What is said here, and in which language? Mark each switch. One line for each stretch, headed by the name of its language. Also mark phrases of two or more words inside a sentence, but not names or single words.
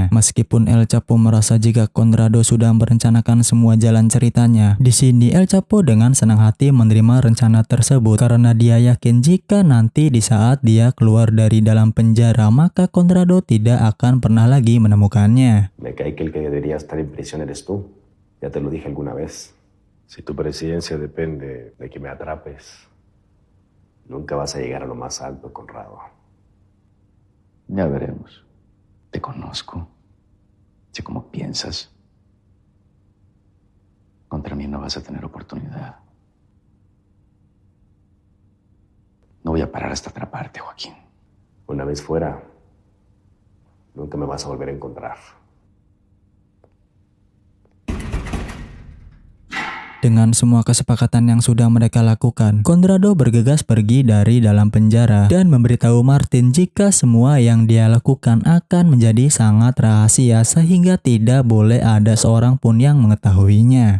Indonesian: Meskipun El Chapo merasa jika Conrado sudah merencanakan semua jalan ceritanya, di sini El Chapo dengan senang hati menerima rencana tersebut karena dia yakin jika nanti di saat dia keluar dari dalam penjara maka Conrado tidak akan pernah lagi menemukannya.
Spanish: Me cae que el que debería estar en prisión eres tú. Ya te lo dije alguna vez. Si tu presidencia depende de que me atrapes, nunca vas a llegar a lo más alto, Conrado. Ya veremos. Te conozco. Sé cómo piensas. Contra mí no vas a tener oportunidad. No voy a parar hasta atraparte, Joaquín. Una vez fuera, nunca me vas a volver a encontrar.
Indonesian: Dengan semua kesepakatan yang sudah mereka lakukan, Conrado bergegas pergi dari dalam penjara dan memberitahu Martin jika semua yang dia lakukan akan menjadi sangat rahasia sehingga tidak boleh ada seorang pun yang mengetahuinya.